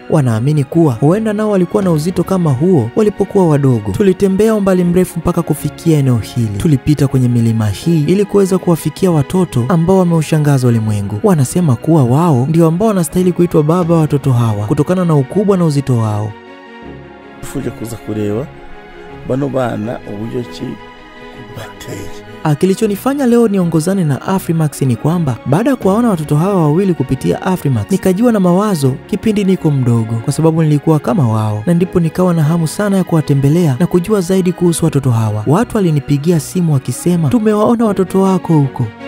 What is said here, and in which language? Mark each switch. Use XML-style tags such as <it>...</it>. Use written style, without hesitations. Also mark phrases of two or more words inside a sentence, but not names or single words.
<sw>Wanaamini kuwa huenda nao walikuwa na uzito kama huo walipokuwa wadogo. Tulitembea umbali mrefu mpaka kufikia eneo hili. Tulipita kwenye milima hii ili kuweza kuwafikia watoto ambao wameushangaza ulimwengu. Wanasema kuwa wao ndio ambao wanastahili kuitwa baba wa watoto hawa kutokana na ukubwa na uzito wao.</sw> <rw>Tufuje kuza kureba bano bana uburyo ki</rw> <sw>Kilichonifanya leo niongozane na Afrimax ni kwamba baada ya kuwaona watoto hawa wawili kupitia Afrimax, nikajiwa na mawazo kipindi niko mdogo, kwa sababu nilikuwa kama wao, na ndipo nikawa na hamu sana ya kuwatembelea na kujua zaidi kuhusu watoto hawa. Watu walinipigia simu wakisema, tumewaona watoto wako huko.</sw>